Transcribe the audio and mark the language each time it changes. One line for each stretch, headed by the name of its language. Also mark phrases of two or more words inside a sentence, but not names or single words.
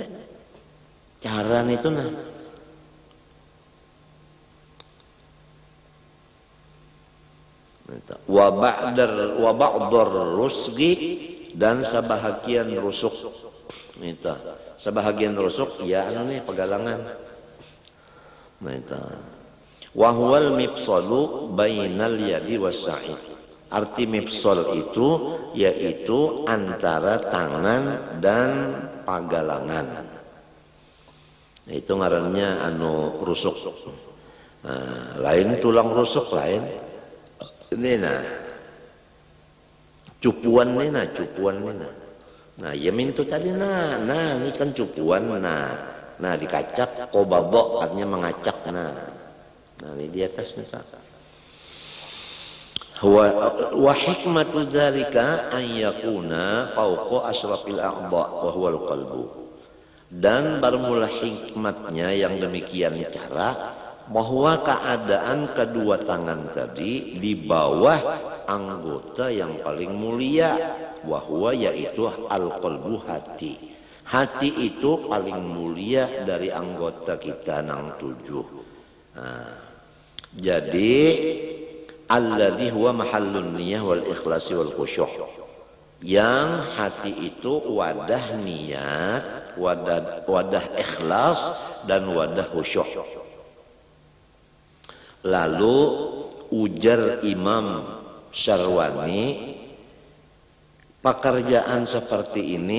Banjar: Cara itu
Arabic: وبعض الرسغ,
Banjar: dan sebahagian rusuk. Itu sebahagian rusuk ya pegalangan.
Arabic: وهو المفصل بين اليد والساعد.
Banjar: Arti mifsal itu yaitu antara tangan dan pagalangan. Itu ngarannya rusuk. Lain tulang rusuk lain. Ini cupuan cupuan ya mintu tadi ini kan cupuan Nah, dikacak qabadha artinya mengacak. Nah ini di atas nih Pak.
Arabic: وحكمة ذلك أن يكون فوق أشرف الأعضاء وهو القلب.
Banjar: Dan bermula hikmatnya yang demikian cara bahwa keadaan kedua tangan tadi di bawah anggota yang paling mulia, wahwa yaitu al-qalbu, hati. Hati itu paling mulia dari anggota kita nang 7.
Arabic: Jadi الذي هو محل النية والإخلاص والخشوع.
Banjar: Yang hati itu wadah niat, wadah ikhlas dan wadah khusyuk. Lalu ujar Imam Syarwani, pekerjaan seperti ini